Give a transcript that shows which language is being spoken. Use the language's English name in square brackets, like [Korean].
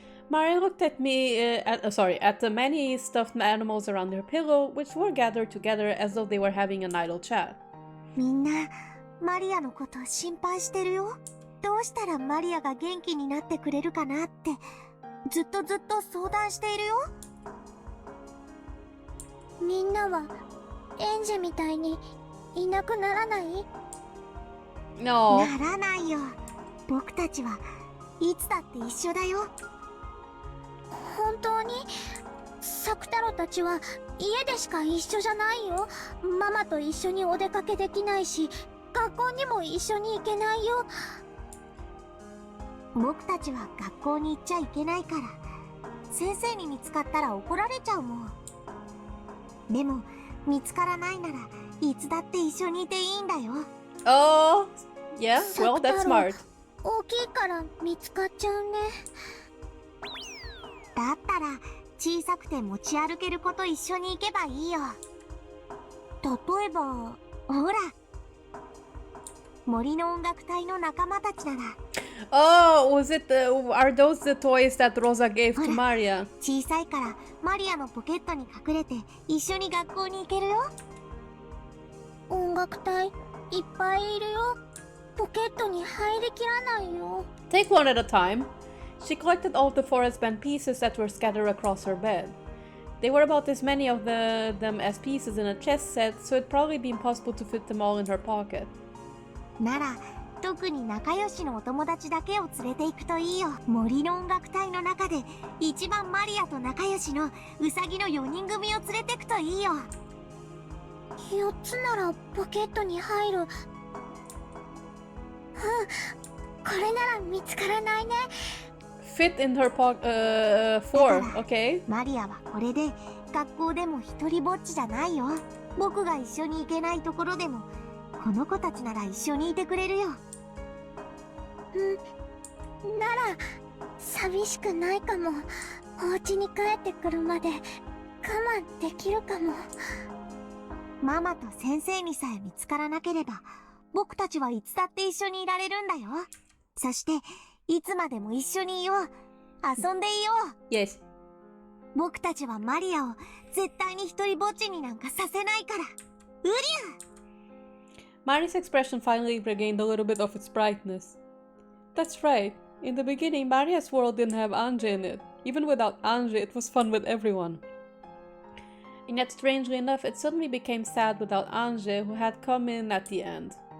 [English] Maria looked at at the many stuffed animals around her pillow, which were gathered together as though they were having an idle chat. [Japanese] みんなマリアのこと心配してるよどうしたらマリアが元気になってくれるかなってずっと相談しているよみんなはエンジェみたいにいなくならない [English] No. [Japanese] ならないよ僕たちはいつだって一緒だよ本当にサクタロたちは家でしか一緒じゃないよママと一緒にお出かけできないし学校にも一緒に行けないよ僕たちは学校に行っちゃいけないから先生に見つかったら怒られちゃうもんでも見つからないならいつだって一緒にいていいんだよ [English] Oh, yeah, well, that's smart. [Japanese] 大きいから見つかっちゃうねだったら小さくて持ち歩ける子と一緒に行けばいいよ例えばほら森の音楽隊の仲間たちなら [English] Oh, are those the toys that Rosa gave to Maria? [Japanese] 小さいからマリアのポケットに隠れて一緒に学校に行けるよ音楽隊いっぱいいるよポケットに入りきらないよ [English] Take one at a time. She collected all the forest band pieces that were scattered across her bed. They were about as many of them as pieces in a chess set, so it'd probably be impossible to fit them all in her pocket. [Japanese] なら特に仲良しのお友達だけを連れて行くといいよ。森の音楽隊の中で一番マリアと仲良しのウサギの4人組を連れてくといいよ。 4つならポケットに入る。これなら見つからないね。 [English] Fit in her pocket, 4, okay. [Japanese] マリアはこれで学校でも一人ぼっちじゃないよ。僕が一緒に行けないところでもこの子たちなら一緒にいてくれるよ。なら寂しくないかも。お家に帰ってくるまで我慢できるかも。ママと先生にさえ見つからなければ僕たちはいつだって一緒にいられるんだよ。そしていつまでも一緒にいよう。遊んでいよう。 [English] Yes. [Japanese] 僕たちはマリアを絶対に一人ぼっちになんかさせないから。うりゃ！ [English] Mari's expression finally regained a little bit of its brightness. That's right. In the beginning, Maria's world didn't have Ange in it. Even without Ange, it was fun with everyone. And yet, strangely enough, it suddenly became sad without Ange, who had come in at the end.